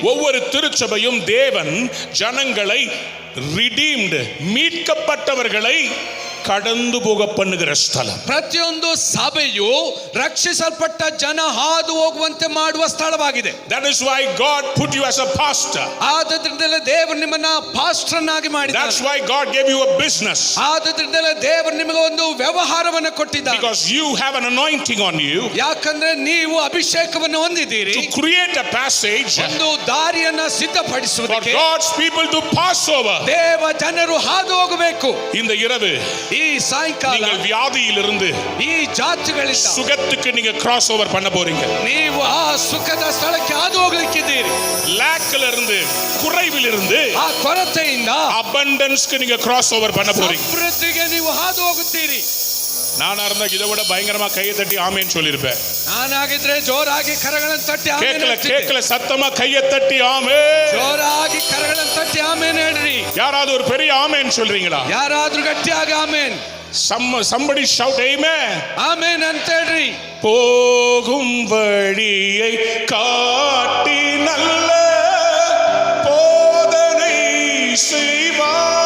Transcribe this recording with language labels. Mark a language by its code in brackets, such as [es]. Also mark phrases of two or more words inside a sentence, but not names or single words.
[ta] ஒவ்வொரு திருச்சபையும் தேவன் ஜனங்களை redeemed, மீட்கப்பட்டவர்களை கடந்து போக பண்ணுகிற ஸ்தலம். [kn] ಪ್ರತಿಯೊಂದು ಸಭೆಯು ರಕ್ಷಿಸಲ್ಪಟ್ಟ ಜನ ಹಾದು ಹೋಗುವಂತೆ ಮಾಡುವ ಸ್ಥಳವಾಗಿದೆ. [en] That is why God put you as a pastor. [kn] ಆದ್ದರಿಂದಲೇ ದೇವರು ನಿಮ್ಮನ್ನ ಪಾಸ್ಟರ್ ಆಗಿ ಮಾಡಿದ್ದಾನೆ. [en] That's why God gave you a business. [kn] ಆದ್ದರಿಂದಲೇ ದೇವರು ನಿಮಗೆ ಒಂದು ವ್ಯವಹಾರವನ್ನು ಕೊಟ್ಟಿದ್ದಾನೆ. [en] Because you have an anointing on you. [kn] ಯಾಕಂದ್ರೆ ನೀವು ಅಭಿಷೇಕವನ್ನು ಹೊಂದಿದ್ದೀರಿ. [en] To create a passage [kn] ಒಂದು ದಾರಿಯನ್ನ [en] for [kn] ಸಿದ್ಧಪಡಿಸುವುದಕ್ಕೆ [en] God's people to pass over. [kn] ದೇವ ಜನರು ಹಾದು ಹೋಗಬೇಕು. [ta] இந்த இரவு [kn] ಈ ಸಾಯಂಕಾಲ [ta] நீங்கள் வியாதியிலிருந்து [kn] ಈ ಜಾತಿಗಳಿಂದ [ta] சுகத்துக்கு நீங்க [en] cross over [ta] பண்ண போறீங்க. [kn] ನೀವು ಆ ಸುಖದ ಸ್ಥಳಕ್ಕೆ ಹಾದು ಹೋಗಲಿಕ್ಕಿದ್ದೀರಿ. [ta] லாக்ல இருந்து, குறைவில் இருந்து [kn] ಆ ಕೊರತೆಯಿಂದ [ta] abundanceக்கு நீங்க [en] cross over [ta] பண்ண போறீங்க. [kn] ಸಮೃದ್ಧಿಗೆ ನೀವು ಹಾದು ಹೋಗುತ್ತೀರಿ. [ta] நானா இருந்தா இதை விட பயங்கரமா கையை தட்டி ஆமென் சொல்லிருப்பேன். [kn] ನಾನಾಗಿದ್ರೆ ಜೋರಾಗಿ ಕರಗಳನ್ನು ತಟ್ಟಿ ಆಮೆನ್ ಹೇಳ್ತಿದ್ದೆ. [ta] கேட்கல சத்தமா கையை தட்டி ஆமென். [kn] ಜೋರಾಗಿ ಕರಗಳನ್ನು ತಟ್ಟಿ ಆಮೆನ್ ಹೇಳ್ರಿ. [ta] யாராவது ஒரு பெரிய ஆமென் சொல்றீங்களா? [kn] ಯಾರಾದ್ರೂ ಗಟ್ಟಿಯಾಗಿ ಆಮೆನ್. [en] somebody shout amen. [kn] ಆಮೆನ್ ಅಂತ ಹೇಳ್ರಿ. [ta] போகும் வழியை காட்டி நல்ல போதனை செய்வார்.